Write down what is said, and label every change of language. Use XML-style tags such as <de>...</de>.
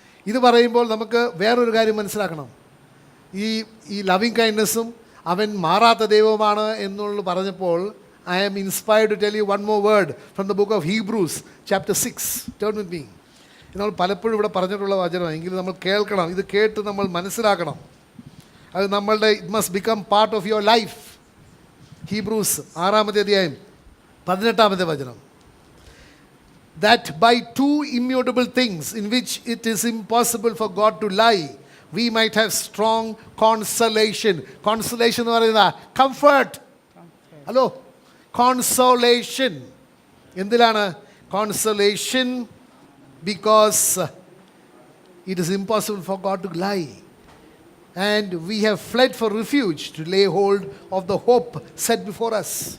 <ml>ഇത് പറയുമ്പോൾ നമുക്ക് വേറൊരു കാര്യം മനസ്സിലാക്കണം. ഈ ലവിങ് കൈൻഡ്നെസ്സും അവൻ മാറാത്ത ദൈവമാണ് എന്നുള്ള പറഞ്ഞപ്പോൾ</ml> <en>I am inspired to tell you one more word from the book of Hebrews chapter 6. Turn with me.</en> <ml>നമ്മൾ പലപ്പോഴും ഇവിടെ പറഞ്ഞിട്ടുള്ള വചനം, എങ്കിലും നമ്മൾ കേൾക്കണം. ഇത് കേട്ട് നമ്മൾ മനസ്സിലാക്കണം. അത് നമ്മളുടെ</ml> <en>It must become part of your life.</en> <ml>Hebrews 6-ാമത്തെ അധ്യായം 18-ാമത്തെ വചനം.</ml> <en>That by two immutable things in which it is impossible for God to lie, we might have strong consolation.</en> <ml>Consolation എന്ന് പറയുന്നത് comfort. Hello, consolation. എന്തിലാണ് consolation?</ml> <en>Because it is impossible for God to lie. And we have fled for refuge to lay hold of the hope set before us.</en>